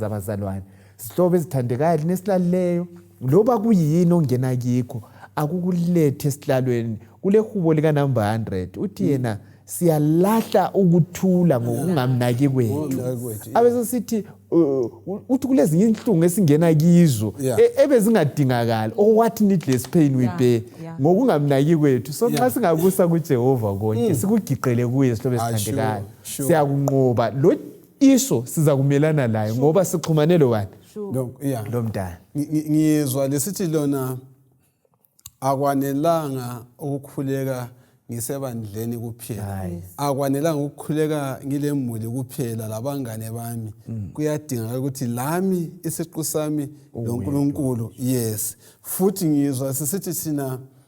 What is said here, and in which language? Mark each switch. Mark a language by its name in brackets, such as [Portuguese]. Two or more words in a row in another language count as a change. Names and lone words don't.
[North Ndebele] abazalwane sihlobo ezithandekayo nesilaleyo loba kuyini ongena kikho akukulethe esihlalweni kule hubo lika number 100 uthi yena siyalahla ukuthula ngokungamnaki kwethu abese sithi uthi kulezinye inhlungu esingena kizo ebezingadingakala [English] what needless pain we bear [North Ndebele] ngokungamnaki kwethu so nxa singabusa kuJehova konke sikugiqele kuye sihlobo esithandekayo siyakunqoba lo iso siza kumelana laye ngoba sixhumane lo wani lo mntana ngizwa lesithi lona akwanelanga ukukhuleka ngisebandleni kuphela akwanelanga ukukhuleka ngilemuli kuphela labangane bami kuyadingeka ukuthi lami isiqu sami loNkulunkulu yes futhi ngizwa sisithi thina